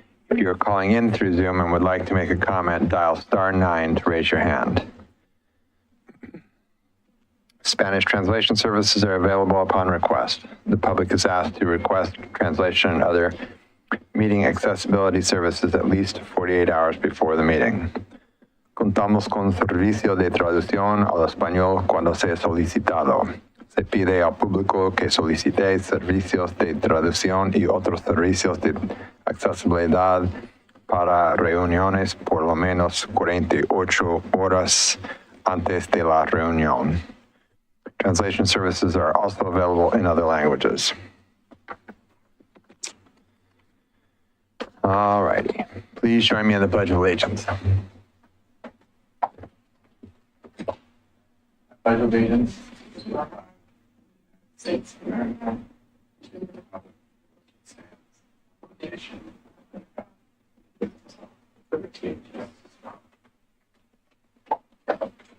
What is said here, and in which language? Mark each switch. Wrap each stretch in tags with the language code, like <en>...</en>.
<en>If you are calling in through Zoom and would like to make a comment, dial *9 to raise your hand. Spanish translation services are available upon request. The public is asked to request translation and other meeting accessibility services at least 48 hours before the meeting.</en> <es>Contamos con servicio de traducción al español cuando sea solicitado. Se pide al público que solicite servicios de traducción y otros servicios de accesibilidad para reuniones por lo menos 48 horas antes de la reunión.</es> <en>Translation services are also available in other languages. All righty. Please join me in the Pledge of Allegiance. Pledge of Allegiance to the States of America, to the Republic which stands, one nation, under God, indivisible, with liberty and justice for all.</en>